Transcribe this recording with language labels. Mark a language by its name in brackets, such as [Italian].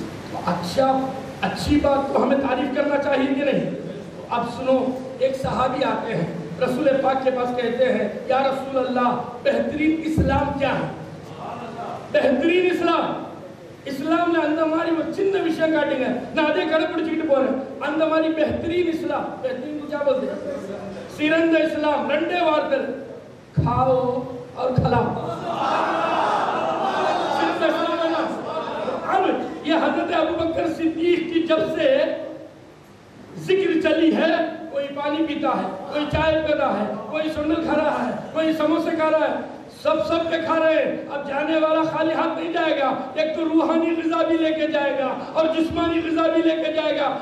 [Hindi] तो अच्छा अच्छी बात को हमें तारीफ करना चाहिए कि नहीं? अब सुनो, एक सहाबी आते हैं रसूल पाक के पास, कहते हैं या रसूल अल्लाह बेहतरीन इस्लाम क्या है? बेहतरीन इस्लाम [Tamil] இஸ்லாம்ல அந்த மாதிரி ஒரு சின்ன விஷயம் காட்டுங்க, நான் அதே கடைபிடிச்சிட்டு போறேன். அந்த மாதிரி பெஹ்தரீன் இஸ்லாம், பெஹ்தரீன் [Hindi] को क्या बोलते हैं? [Tamil] சிறந்த இஸ்லாம் ரெண்டே வார்த்தை, [Hindi] खाओ और खिलाओ. सिर्फ इस्लाम है ना. अब ये हजरत अबू बकर सिद्दीक की जब से जिक्र चली है, कोई पानी पीता है, कोई चाय पीता है, कोई सुंदर खा रहा है, कोई समोसे खा रहा है, सब के खा रहे हैं. अब जाने वाला खाली हाथ नहीं जाएगा, एक तो रूहानी ग़िज़ा भी लेके जाएगा और जिस्मानी ग़िज़ा भी लेके जाएगा.